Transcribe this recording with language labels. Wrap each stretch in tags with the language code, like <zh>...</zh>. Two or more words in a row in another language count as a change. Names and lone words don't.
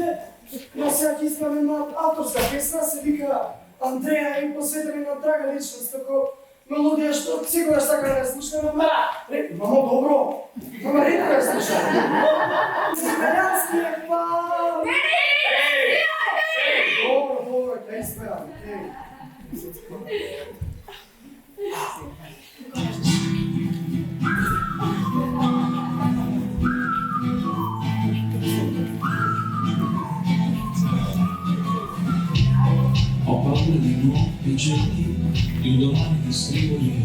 <mk>Јас сега ќе исправам една авторска песна, се вика Андреја и посветена на драга личност, како мелодија што секогаш сакам да ја слушам, ама мамо добро, ама ретко ја слушам. Италијански е па... Добро, ќе исправам.</mk> <it>Ho paura di nuovi giorni, di un domani che scrivo io.</it>